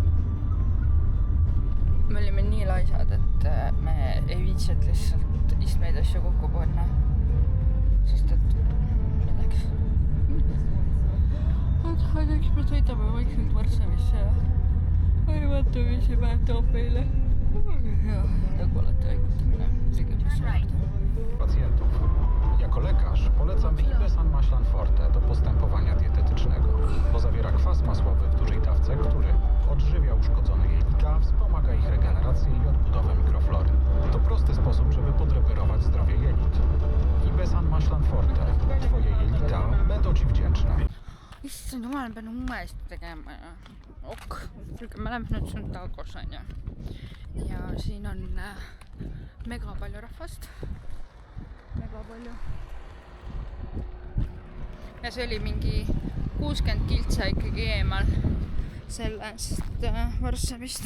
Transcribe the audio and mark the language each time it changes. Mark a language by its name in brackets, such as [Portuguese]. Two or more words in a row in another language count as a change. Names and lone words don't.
[Estonian] Me olime nii laisad, et me ei viitsinud lihtsalt istmeid asju kokku panna. Sest et milleks? Eks me sõidame vaikselt Varssavisse ja ei vaata, mis see päev toob meile. Ja nagu alati haigutamine. [Polish] Pacjentów. Jako lekarz polecam Ibesan Maślan Forte do postępowania dietetycznego, bo zawiera kwas masłowy w dużej dawce, który odżywia uszkodzone jelita, wspomaga ich regenerację i odbudowę mikroflory. To prosty sposób, żeby podreperować zdrowie jelit. Ibesan Maślan Forte. Twoje jelita będą ci wdzięczne. [Estonian] Issand jumal, ma pean uuesti tegema ja me läheme nüüd siin Tagos on ja siin on mega palju rahvast. Mega palju. Ja see oli mingi 60 kiltsa ikkagi eemal sellest Varssavist.